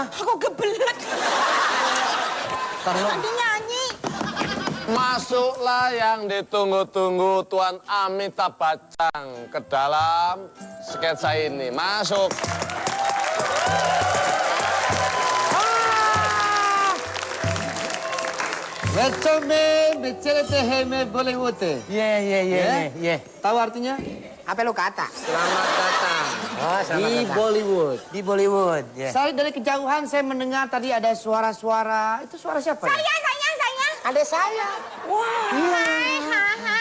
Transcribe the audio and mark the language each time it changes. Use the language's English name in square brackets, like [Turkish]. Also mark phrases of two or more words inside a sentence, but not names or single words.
[Indonesian] Aku kebelet. Karena Tadi nyanyi. Masuklah yang ditunggu-tunggu Tuan Amitabh Bachchan ke dalam sketsa ini. Masuk. [Hindi] Bachchan में बेचारे हैं मैं बॉलीवुड है। [Indonesian] Iya. Tahu artinya? Apa lu kata? Selamat datang Oh, di Bollywood. Di Bollywood. Ya. Saya dari kejauhan saya mendengar tadi ada suara-suara. Itu suara siapa ya? Saya. Ada saya. Wah. Hai.